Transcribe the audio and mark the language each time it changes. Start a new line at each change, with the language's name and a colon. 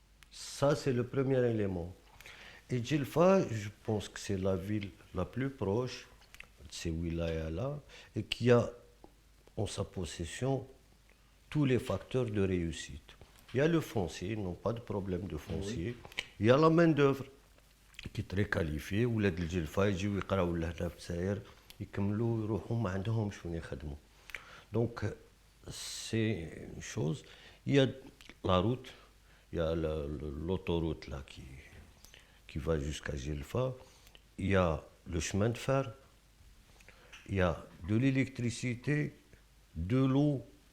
French: Ça, c'est le premier élément. Et Djilfa, je pense que c'est la ville la plus proche de ces wilayas-là et qui a en sa possession tous les facteurs de réussite. Il y a le foncier, ils n'ont pas de problème de foncier. Il y a la main-d'œuvre qui est très qualifiée.
Arabic: ولاد الجلفة يجيو يقراو لهنا في الجزائر يكملوا يروحوا ما عندهمش وين يخدموا.
French: Donc c'est une chose. Il y a la route, il y a l'autoroute là qui va jusqu'à Djelfa. Il y a le chemin de fer. Il y a de l'électricité, de l'eau.